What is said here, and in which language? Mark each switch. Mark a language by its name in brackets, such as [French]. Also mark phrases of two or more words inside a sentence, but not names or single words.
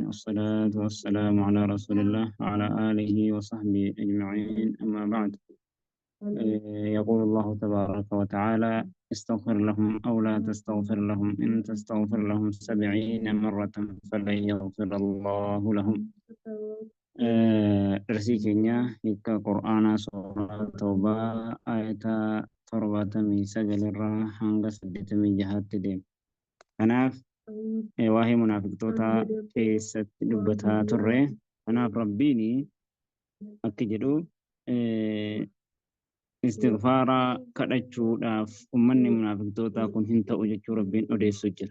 [Arabic] الصلاة والسلام على رسول الله وعلى آله وصحبه أجمعين أما بعد يقول الله تبارك وتعالى استغفر لهم أو لا تستغفر لهم إن تستغفر لهم 70 مرة فلن يغفر الله لهم درسي كينيا هيك قرآن سورة توبة آية 79 [Oromo] irraa hanga 86 deema. Kanaaf waa'ee munaafiqtootaa keessatti dubbataa turre. Kanaaf Rabbiin akka jedhu istighfaara kadhachuudhaaf ummanni munaafiqtootaa kun hin ta'u jechuu Rabbiin odeessu jira.